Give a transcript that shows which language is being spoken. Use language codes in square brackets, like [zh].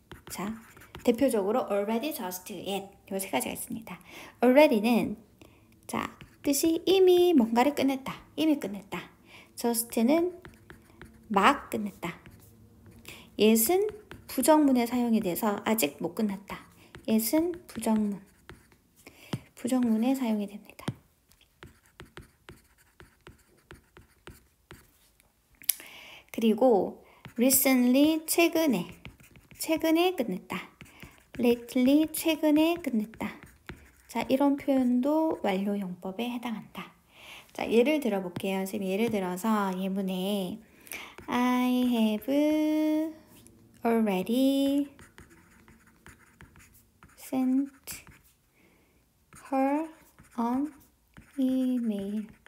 [ko] 자, 대표적으로 already, just yet. 요 세 가지가 있습니다. already는 자, 뜻이 이미 뭔가를 끝냈다. 이미 끝냈다. just는 막 끝냈다. yet은 부정문에 사용이 돼서 아직 못 끝났다. yet은 부정문에 사용이 됩니다. 그리고 recently 최근에 끝냈다. lately 최근에 끝냈다. 자, 이런 표현도 완료용법에 해당한다. 자, 예를 들어 볼게요. 지금 예를 들어서 예문에 [en] I have already sent her an email.